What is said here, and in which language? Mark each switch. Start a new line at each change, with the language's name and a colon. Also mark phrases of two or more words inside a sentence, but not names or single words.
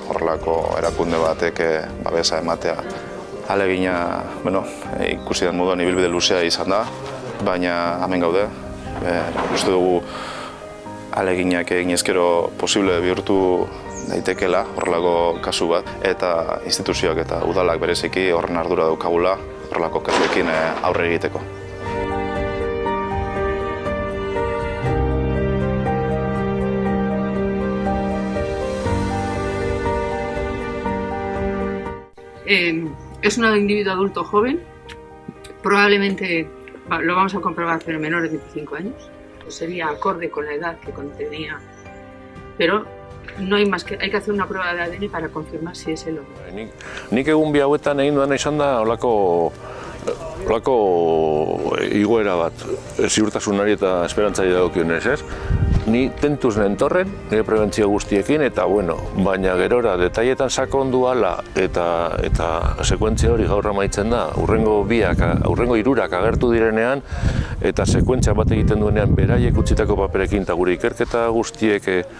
Basque: Horrelako erakunde batek babesa ematea. Ahalegina, ikusi den moduan ibilbide luzea izan da, baina hemen gaude. Uste dugu ahaleginak egin ezkero posible bihurtu daitekela horrelako kasu bat, eta instituzioak eta udalak bereziki horren ardura daukagula horrelako kasuekin aurre egiteko.
Spanish: Es un individuo adulto joven, probablemente lo vamos a comprobar, pero menor de 25 años. Sería acorde con la edad que contenía, pero no hay más que, hay que hacer una prueba de ADN para confirmar si es el hombre.
Basque: Nik egun bi hauetan egin duena izan da olako igoera bat, ziurtasunari eta esperantzari dagokionez, ez? Ni tentuz nentorren, nire prebentzio guztiekin, eta baina gerora detailetan sakondu ala eta sekuentzia hori gaur amaitzen da, hurrengo 3 agertu direnean, eta sekuentzia bat egiten duenean beraiek utzitako paperekin eta gure ikerketa guztiak